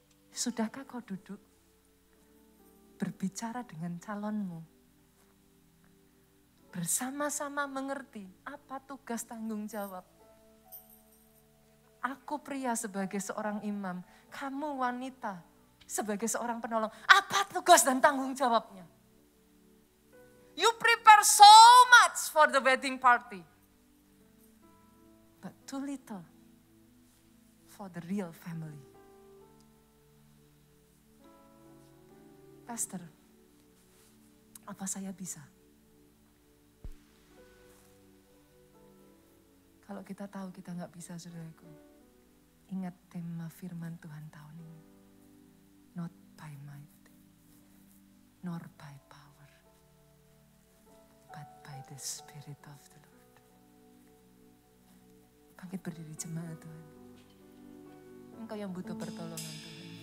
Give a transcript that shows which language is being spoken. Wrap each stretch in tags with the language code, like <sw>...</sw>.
<id>Sudahkah kau duduk berbicara dengan calonmu? Bersama-sama mengerti apa tugas tanggung jawab. Aku pria sebagai seorang imam, kamu wanita sebagai seorang penolong. Apa tugas dan tanggung jawabnya?</id> <en>You prepare so much for the wedding party. But too little for the real family.</en> <id>Pastor, apa saya bisa? Kalau kita tahu kita nggak bisa, saudaraku, ingat tema firman Tuhan tahun ini.</id> <en>Not by might, nor by power, but by the Spirit of the Lord.</en> <id>Bangkit berdiri jemaat Tuhan. Engkau yang butuh pertolongan Tuhan.</id>